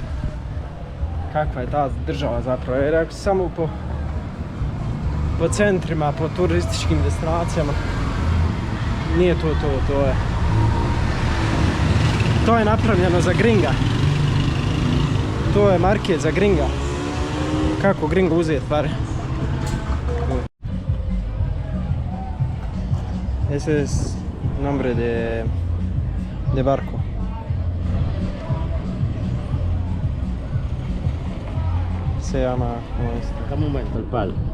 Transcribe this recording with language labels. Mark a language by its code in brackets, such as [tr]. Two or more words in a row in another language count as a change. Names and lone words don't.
[sr] Kakva je ta država zapravo. Jer ako si samo po centrima, po turističkim destinacijama, nije to je. To je napravljeno za gringa. To je market za gringa. Kako gringo uzeti pare. [es] Ese es nombre de barco. Se llama, ¿cómo es? Dame un momento, el palo.